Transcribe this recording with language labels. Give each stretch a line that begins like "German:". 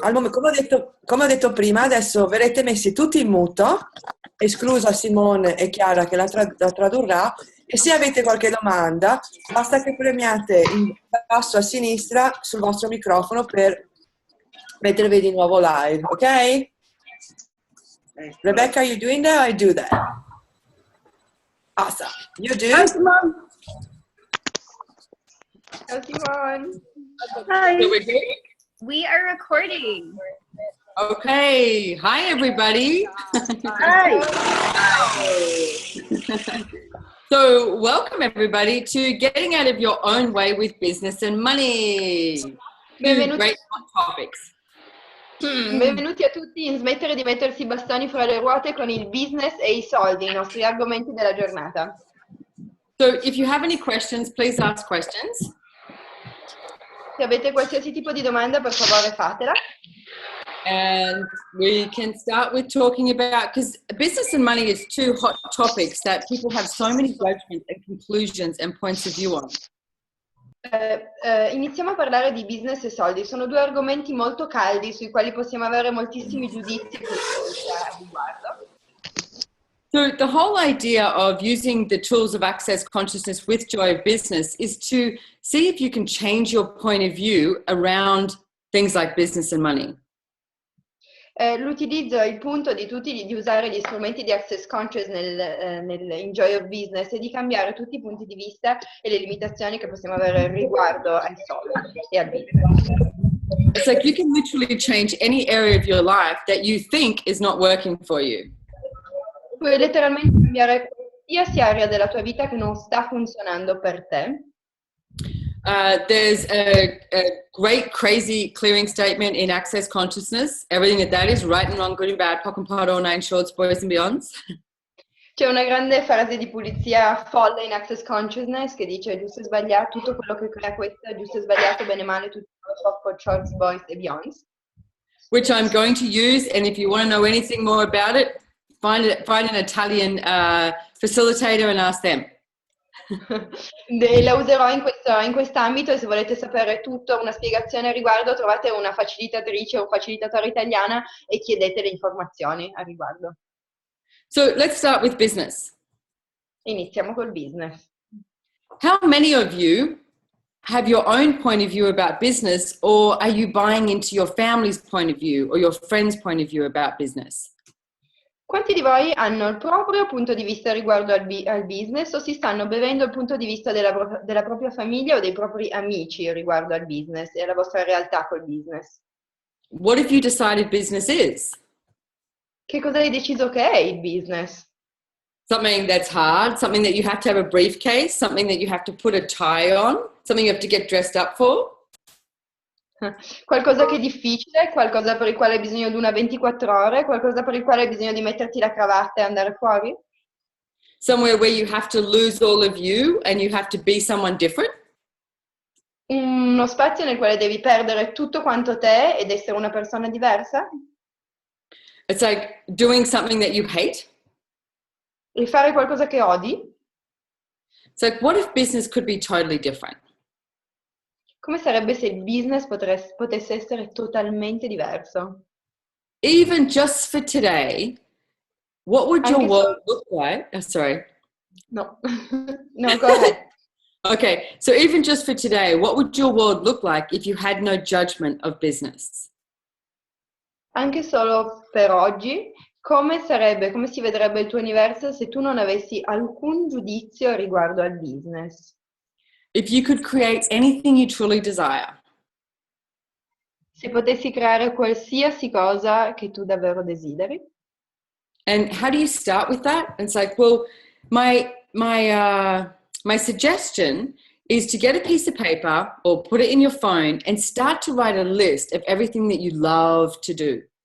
Italian: Al momento, come ho detto prima, adesso verrete messi tutti in muto, esclusa Simone e Chiara che la tradurrà, e se avete qualche domanda basta che premiate in basso a sinistra sul vostro microfono per mettervi di nuovo live, ok?
English: Rebecca, are you doing that or I do that? Awesome. You do? Hi, Simone.
Italian: Ciao Simone.
English: Hi. So we're good? We are recording. Okay. Hi, everybody. Hi. So welcome, everybody, to Getting Out of Your Own Way with Business and Money. Two
Italian: Benvenuti.
English: great hot topics.
Italian: Benvenuti a tutti in Smettere di mettersi i bastoni fra le ruote con il business e i soldi, i nostri argomenti della giornata.
English: So if you have any questions, please ask questions.
Italian: Se avete qualsiasi tipo di domanda, per favore fatela.
English: And we can start with talking about, because business and money is two hot topics that people have so many judgments and conclusions and points of view on.
Italian: Iniziamo a parlare di business e soldi. Sono due argomenti molto caldi sui quali possiamo avere moltissimi giudizi a riguardo.
English: So the whole idea of using the tools of access consciousness with joy of business is to see if you can change your point of view around things like business and money.
Italian: L'utilizzo, il punto di tutti di usare gli strumenti di access conscious in Joy of Business è di cambiare tutti i punti di vista e le limitazioni che possiamo avere riguardo ai soldi e al business.
English: It's like you can literally change any area of your life that you think is not working for you.
Italian: Puoi letteralmente cambiare qualsiasi area della tua vita che non sta funzionando per te.
English: There's a great crazy clearing statement in Access Consciousness. Everything that is, right and wrong, good and bad, POC and POD, all nine shorts, boys and beyonds.
Italian: C'è una grande frase di pulizia folle in Access Consciousness che dice giusto e sbagliato, tutto quello che crea questa, giusto e sbagliato, bene e male, tutto POC, shorts, boys e beyonds.
English: Which I'm going to use, and if you want to know anything more about it, find an Italian facilitator and ask them.
Italian: La userò in quest'ambito e se volete sapere tutto, una spiegazione a riguardo, trovate una facilitatrice o un facilitatore italiana e chiedete le informazioni a riguardo.
English: So let's start with business.
Italian: Iniziamo col business.
English: How many of you have your own point of view about business, or are you buying into your family's point of view or your friend's point of view about business?
Italian: Quanti di voi hanno il proprio punto di vista riguardo al business o si stanno bevendo il punto di vista della propria famiglia o dei propri amici riguardo al business e alla vostra realtà col business?
English: What have you decided business is?
Italian: Che cosa hai deciso che è il business?
English: Something that's hard, something that you have to have a briefcase, something that you have to put a tie on, something you have to get dressed up for?
Italian: Qualcosa che è difficile, qualcosa per il quale hai bisogno di una 24 ore, qualcosa per il quale hai bisogno di metterti la cravatta e andare fuori?
English: Somewhere where you have to lose all of you and you have to be someone different?
Italian: Uno spazio nel quale devi perdere tutto quanto te ed essere una persona diversa?
English: It's like doing something that you hate.
Italian: Rifare qualcosa che odi?
English: It's like, what if business could be totally different?
Italian: Come sarebbe se il business potesse essere totalmente diverso?
English: Even just for today, what would your world look like? Oh, sorry. No. No, go ahead. Okay, so even just for today, what would your world look like if you had no judgment of business?
Italian: Anche solo per oggi, come si vedrebbe il tuo universo se tu non avessi alcun giudizio riguardo al business?
English: If you could create anything you truly desire.
Italian: Se potessi creare qualsiasi cosa che tu davvero desideri.
English: And how do you start with that? It's like, well, my suggestion is to get a piece of paper or put it in your phone and start to write a list of everything that you love to do.